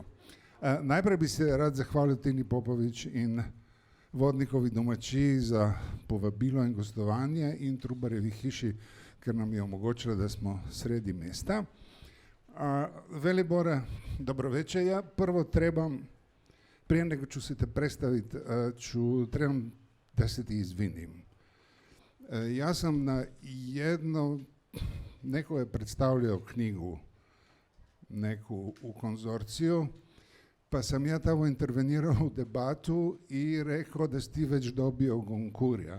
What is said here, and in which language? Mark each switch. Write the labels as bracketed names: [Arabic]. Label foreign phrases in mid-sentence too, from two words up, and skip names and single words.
[Slovenian] Najprej bi se rad zahvalil Tini Popovič in Vodnikovi domačiji za povabilo in gostovanje in Trubarjevi hiši, ker nam je omogočila, da smo sredi mesta. [Serbian] Velibore, dobro večer. Ja prvo trebam, prije nego ću se te predstaviti, trebam da se ti izvinim. Ja sam na neko je predstavljao knjigu neku u konzorciju, pa sam ja tamo intervenirao u debatu i rekao da si ti već dobio Goncourt'a.